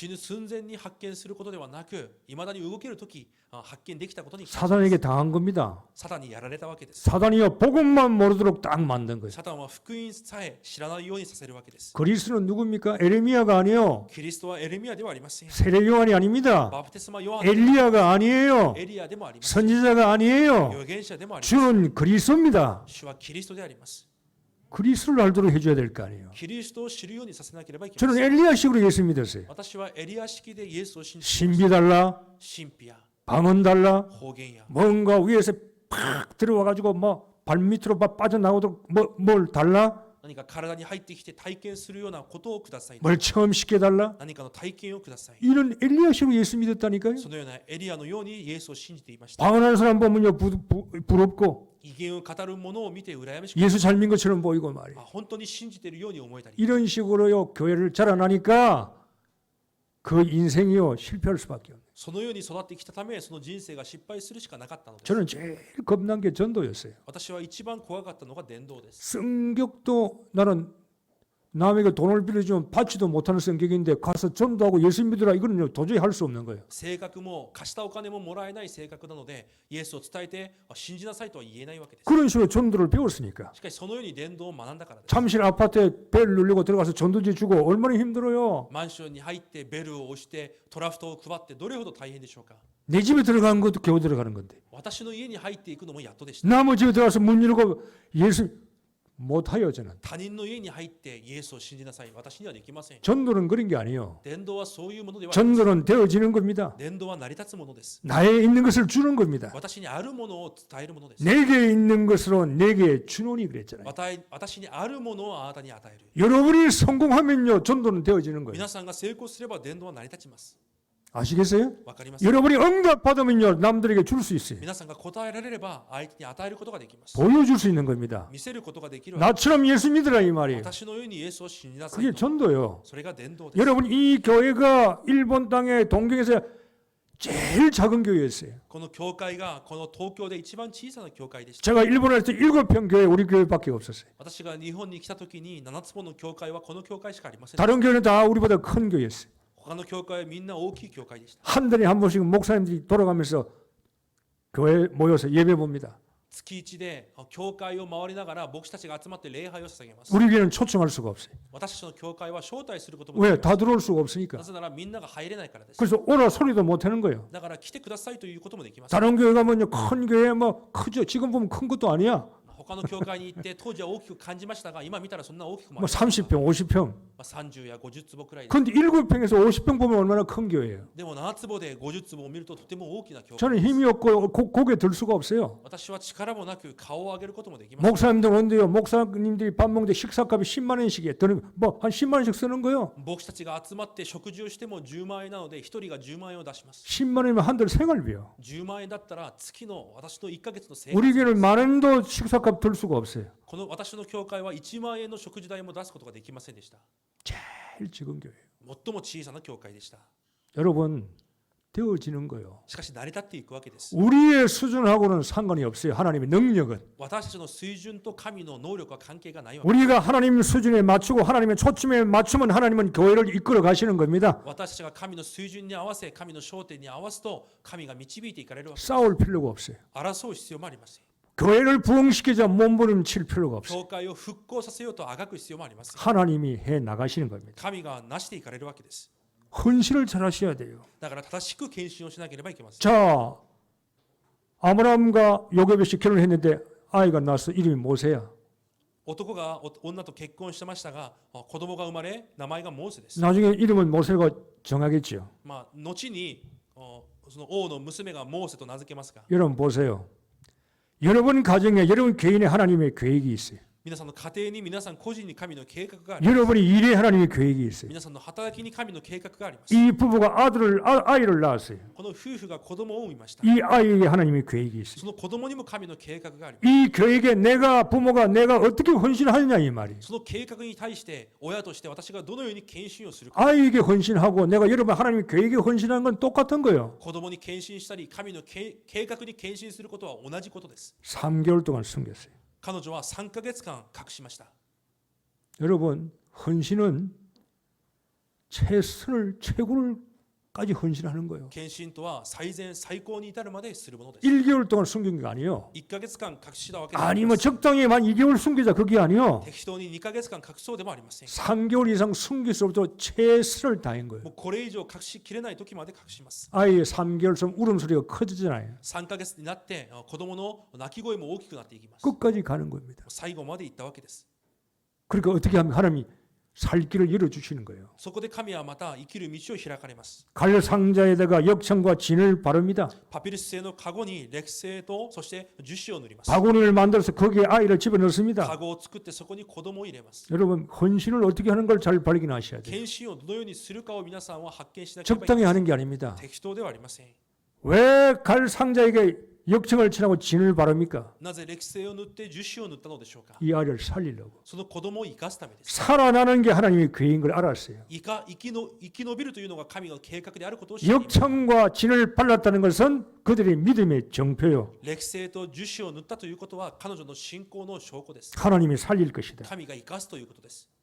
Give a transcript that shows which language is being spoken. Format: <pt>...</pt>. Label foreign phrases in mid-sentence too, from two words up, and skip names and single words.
<ja>死ぬ寸前に発見することではなく、いまだに動けるとき発見できたことに感謝です。</ja> <ko>사단에게 당한 겁니다.</ko> <ja>サタンにやられたわけです。</ja> <ko>사단이요 복음만 모르도록 딱 만든 거예요.</ko> <ja>サタンは福音さえ知らないようにさせるわけです。</ja> <ko>그리스도는 누굽니까? 에레미야가 아니에요.</ko> <ja>キリストはエレミヤではありません。</ja> <ko>세례 요한이 아닙니다.</ko> <ja>バプテスマヨハンでも</ja> <ko>엘리야가 아니에요.</ko> <ja>エリアでもありません。</ja> <ko>선지자가 아니에요.</ko> <ja>預言者でもあります。</ja> <ko>주는 그리스도입니다.</ko> <ja>主はキリストであります。</ja> <ko>그리스도를 알도록 해줘야 될 거 아니에요.</ko> <ja>キリストを知るようにさせなければいけま</ja> <ko>저는</ko> <ja>せん。</ja> <ko>엘리야식으로 예수 믿었어요.</ko> <ja>私はエリア式でイエスを信じ、</ja> <ko>신비 달라,</ko> <ja>神秘や</ja> <ko>방언 달라,</ko> <ja>方言や</ja> <ko>뭔가 위에서 팍 들어와가지고 뭐 발밑으로 막 빠져나오도록 뭘 달라,</ko> <ja>何か体に入ってきて体験するようなことをください。</ja> <ko>뭘 처음 시켜 달라.</ko> <ja>何かの体験をください。</ja> <ko>이런 엘리야식으로 예수 믿었다니까요.</ko> <ja>そのようなエリアのようにイエスを信じていました。</ja> <ko>방언하는 사람 보면요 부럽고</ko> <ja>威厳を語る者を見て羨ましく、</ja> <ko>예수 잘 믿은 것처럼 보이고 말이에요.</ko> <ja>本当に信じているように思えたり、</ja> <ko>이런 식으로요 교회를 자라나니까 그 인생이요 실패할 수밖에 없어요.</ko> <ja>そのように育ってきたため、その人生が失敗するしかなかったのです。</ja> <ko>저는 제일 겁난 게 전도였어요.</ko> <ja>私は一番怖かったのが伝道です。</ja> <ko>성격도 나는 남에게 돈을 빌려주면 받지도 못하는 성격인데 가서 전도하고 예수 믿으라 이거는 도저히 할 수 없는 거예요.</ko> <ja>性格も貸したお金ももらえない性格なので、イエスを伝えて信じなさいとは言えないわけです。</ja> <ko>그런 식으로 전도를 배웠으니까.</ko> <ja>しかしそのように伝道を学んだからです。</ja> <ko>잠실 아파트에 벨 누르고 들어가서 전도지 주고 얼마나 힘들어요.</ko> <ja>マンションに入ってベルを押してトラフトを配ってどれほど大変でしょうか。</ja> <ko>내 집에 들어가는 것도 겨우 들어가는 건데.</ko> <ja>私の家に入っていくのもやっとでした。</ja> <ko>남의 집에 들어가서 문 열고 예수 못하요 저는.</ko> <ja>他人の家に入ってイエスを信じなさい。私にはできません。</ja> <ko>전도는 그런 게 아니에요.</ko> <ja>伝道はそういうものではありません。</ja> <ko>전도는 되어지는 겁니다.</ko> <ja>伝道は成り立つものです。</ja> <ko>나에 있는 것을 주는 겁니다.</ko> <ja>私にあるものを伝えるものです。</ja> <ko>내게 있는 것으로 내게 주노니 그랬잖아요.</ko> <ja>私にあるものをあなたに与える。</ja> <ko>여러분이 성공하면요 전도는 되어지는 거예요.</ko> <ja>皆さんが成功すれば伝道は成り立ちます。</ja> <ko>아시겠어요?</ko> <ja>わかりますか。</ja> <ko>여러분이 응답 받으면요 남들에게 줄 수 있어요.</ko> <ja>皆さんが答えられれば相手に与えることができます。</ja> <ko>보여줄 수 있는 겁니다.</ko> <ja>見せることができるわけです。</ja> <ko>나처럼 예수 믿으라 이 말이에요.</ko> <ja>私のようにイエスを信じなさい</ja> <ko>그게</ko> <ja>と。</ja> <ko>전도요.</ko> <ja>それが伝道です。</ja> <ko>여러분 이 교회가 일본 땅의 동경에서 제일 작은 교회였어요.</ko> <ja>この教会がこの東京で一番小さな教会でした。</ja> <ko>제가 일본에 있을 때 7평 교회 우리 교회밖에 없었어요.</ko> <ja>私が日本に来た時に7つの教会はこの教会しかありません。</ja> <ko>다른 교회는 다 우리보다 큰 교회였어요.</ko> <ja>他の教会はみんな大きい教会でした。</ja> <ko>한 달에 한 번씩 목사님들이 돌아가면서 교회 모여서 예배 봅니다.</ko> <ja>月一で教会を回りながら牧師たちが集まって礼拝を捧げます。</ja> <ko>우리 교회는 초청할 수가 없어요.</ko> <ja>私たちの教会は招待することもで</ja> <ko>왜?</ko> <ja>きま</ja> <ko>다 들어올 수가 없으니까.</ko> <ja>す。なぜならみんなが入れないからです。</ja> <ko>그래서 오라 소리도 못 하는 거예요.</ko> <ja>だから来てくださいということもできます。</ja> <ko>다른 교회 가면요 큰 교회 뭐 크죠. 지금 보면 큰 것도 아니야.</ko> <ja>他の教会に行って当時は大きく感じましたが、今見たらそんな大きくもあ</ja> <ko>뭐</ko> <ja>りません。</ja> <ko>30평, 50평.</ko> <ja>30 や50坪くらいです。</ja> <ko>근데 7평에서 50평 보면 얼마나 큰 교회예요.</ko> <ja>でも7坪で50坪を見るととても大きな教会</ja> <ko>저는</ko> <ja>です。</ja> <ko>힘이 없고 고개 들 수가 없어요.</ko> <ja>私は力もなく顔を上げることもできません。</ja> <ko>목사님들 오는데요. 목사님들이 밥 먹는데 식사값이 10만 원씩이에요. 뭐 한 10만 원씩 쓰는 거예요.</ko> <ja>牧師たちが集まって食事をしても10万円なので、1人が10万円を出します。</ja> <ko>10만 원이면 한 달 생활비요.</ko> <ja>10 万円だったら月の私の1ヶ月の生</ja> <ko>우리</ko> <ja>活。</ja> <ko>교회는 만 원도 식사값 들 수가 없어요.</ko> <ja>この私の教会は1万円の食事代も出すことができませんでした。</ja> <ko>제일 적은 교회예요.</ko> <ja>最も小さな教会でした。</ja> <ko>여러분 되어지는 거예요.</ko> <ja>しかし成り立っていくわけです。</ja> <ko>우리의 수준하고는 상관이 없어요. 하나님의 능력은.</ko> <ja>私たちの水準と神の能力は関係がないわけ。</ja> <ko>우리가 하나님 수준에 맞추고 하나님의 초점에 맞추면 하나님은 교회를 이끌어 가시는 겁니다.</ko> <ja>私たちが神の水準に合わせ、神の焦点に合わすと、神が導いていかれるわけです。</ja> <ko>싸울 필요가 없어요.</ko> <ja>争う必要もありません。</ja> <ko>교회를 부흥시키자 몸부림칠 필요가 없어요.</ko> <ja>教会を復興させようとあがく必要もありません。</ja> <ko>하나님이 해 나가시는 겁니다.</ko> <ja>神がなしていかれるわけです。</ja> <ko>헌신을 잘 하셔야 돼요.</ko> <ja>だから正しく献身をしなければいけません。</ja> <ko>자, 아브라함과 요게벳이 결혼했는데 아이가 낳았어. 이름이 모세야.</ko> <ja>男が女と結婚してましたが、子供が生まれ名前がモーセです。</ja> <ko>나중에 이름은 모세가 정하겠죠.</ko> <ja>後にその王の娘がモーセと名付けますが、</ja> <ko>여러분 보세요. 여러분 가정에 여러분 개인의 하나님의 계획이 있어요.</ko> <ja>皆さんの家庭に皆さん個人に神の計画があります。</ja> <ko>여러분이 일에 하나님의 계획이 있어요.</ko> <ja>皆さんの働きに神の計画があります。</ja> <ko>이 부부가 아이를 낳았어요.</ko> <ja>この夫婦が子供を産みました。</ja> <ko>이 아이에게 하나님의 계획이 있어요.</ko> <ja>その子供にも神の計画があります。</ja> <ko>이 계획에 부모가 내가 어떻게 헌신하느냐 이 말이에요.</ko> <ja>その計画に対して親として私がどのように献身をするか。</ja> <ko>아이에게 헌신하고 내가 여러분 하나님의 계획에 헌신하는 건 똑같은 거예요.</ko> <ja>子供に献身したり神の計画に献身することは同じことです。</ja> <ko>3개월 동안 숨겼어요.</ko> <ja>彼女は3ヶ月間隠しました。</ja> <ko>여러분 헌신은 최고를까지 헌신하는 거예요.</ko> <ja>献身とは最善最高に至るまでするものです。</ja> <ko>1개월 동안 숨긴 게 아니에요.</ko> <ja>1 ヶ月間隠したわけではあ</ja> <ko>아니</ko> <ja>り</ja> <ko>뭐</ko> <ja>ません。</ja> <ko>적당히만 2개월 숨기자 그게 아니에요.</ko> <ja>適当に2ヶ月間隠そうでもありません。</ja> <ko>3개월 이상 숨길 수 없도록 최선을 다한 거예요.</ko> <ja>もうこれ以上隠しきれない時まで隠します。</ja> <ko>아이의 3개월 좀 울음소리가 커지잖아요.</ko> <ja>3ヶ月になって子供の泣き声も大きくなっていきます。</ja> <ko>끝까지 가는 겁니다.</ko> <ja>最後まで行ったわけです。</ja> <ko>그러니까 어떻게 하면 하나님이 살 길을 열어주시는 거예요.</ko> <ja>そこで神はまた生きる道を開かれます。</ja> <ko>갈 상자에다가 역청과 진을 바릅니다.</ko> <ja>パピルス製のカゴに歴製とそして樹脂を塗ります。</ja> <ko>바구니를 만들어서 거기에 아이를 집어넣습니다.</ko> <ja>カゴを作ってそこに子供を入れます。</ja> <ko>여러분 헌신을 어떻게 하는 걸 잘 발견하셔야 돼요.</ko> <ja>献身をどのようにするかを皆さんは発見しなければいけ</ja> <ko>적당히</ko> <ja>ません。</ja> <ko>하는 게 아닙니다.</ko> <ja>適当ではありません。</ja> <ko>왜 갈 상자에게 역청을 칠하고 진을 바릅니까?</ko> <ja>なぜ歴製を塗って樹脂を塗ったのでしょうか。</ja> <ko>이 아이를 살리려고.</ko> <ja>その子供を生かすためです。</ja> <ko>살아나는 게 하나님의 계획인 걸 알았어요.</ko> <ja>生き延びるというのが神の計画であることを知っています。</ja> <ko>역청과 진을 발랐다는 것은 그들의 믿음의 정표요.</ko> <ja>歴製と樹脂を塗ったということは彼女の信仰の証拠です。</ja> <ko>하나님이 살릴 것이다.</ko> <ja>神が生かすということです。</ja>